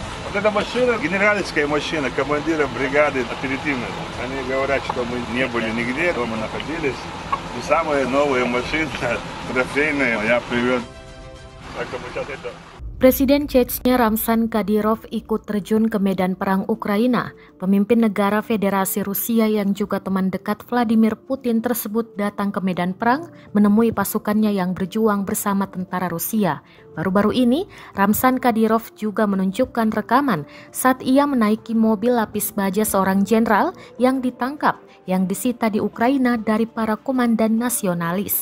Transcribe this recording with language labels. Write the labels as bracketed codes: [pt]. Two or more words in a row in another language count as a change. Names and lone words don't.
[ru] Вот эта машина, генеральская машина, командира бригады оперативной. Они говорят, что мы не были нигде, дома находились. И самая новая машина, трофейная, я привез. Так что мы сейчас это... [id] Presiden Chechnya Ramzan Kadyrov ikut terjun ke medan perang Ukraina. Pemimpin negara Federasi Rusia yang juga teman dekat Vladimir Putin tersebut datang ke medan perang menemui pasukannya yang berjuang bersama tentara Rusia. Baru-baru ini, Ramzan Kadyrov juga menunjukkan rekaman saat ia menaiki mobil lapis baja seorang jenderal yang ditangkap, yang disita di Ukraina dari para komandan nasionalis.